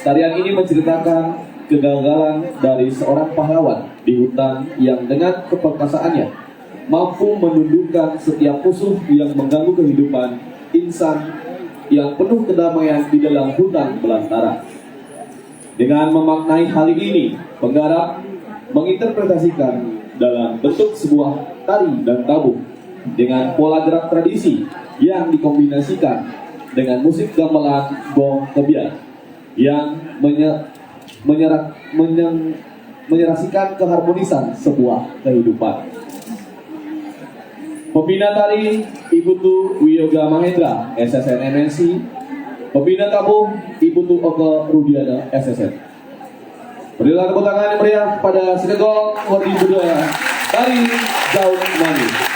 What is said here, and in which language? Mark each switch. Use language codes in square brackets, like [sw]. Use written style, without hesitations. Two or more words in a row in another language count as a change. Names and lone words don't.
[id] Tarian ini menceritakan kegagalan dari seorang pahlawan di hutan yang dengan keperkasaannya mampu menundukkan setiap musuh yang mengganggu kehidupan insan yang penuh kedamaian di dalam hutan belantara. Dengan memaknai hal ini, penggarap menginterpretasikan dalam bentuk sebuah tari dan tabuh dengan pola gerak tradisi yang dikombinasikan dengan musik gamelan gong kebiar yang menyerasikan keharmonisan sebuah kehidupan. Pembina tari Ibu Tu Wiyoga Mahendra, SSN MNC. Pembina tabuh Ibu Tu Oke Rudiana, SSN. Berilah tepuk tangan yang meriah pada Sekedong Murni Budaya Tari Jauk Manis.